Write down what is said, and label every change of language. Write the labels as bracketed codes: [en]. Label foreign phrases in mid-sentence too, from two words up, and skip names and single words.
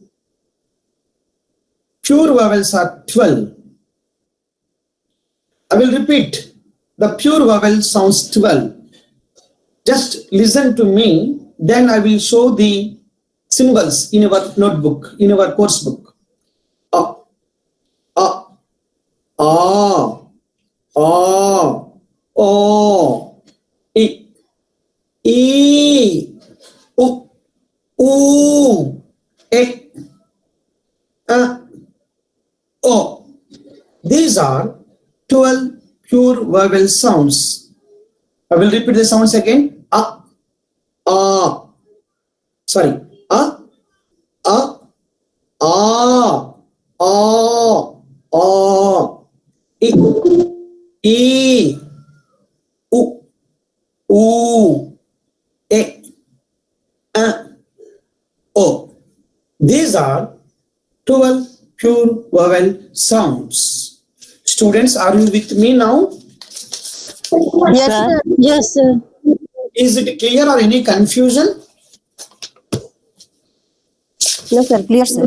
[en] Pure vowels are 12. I will repeat. The pure vowel sounds 12. Just listen to me, then I will show the symbols in our notebook, in our course book. A, a, o, I, u, e, o. These are 12 pure vowel sounds. I will repeat the sounds again. A, sorry. A, I, u, e, o. These are 12 pure vowel sounds. Students, are you with me now? Yes, sir. Yes, sir. Is it clear or any confusion? No, sir. Clear, sir.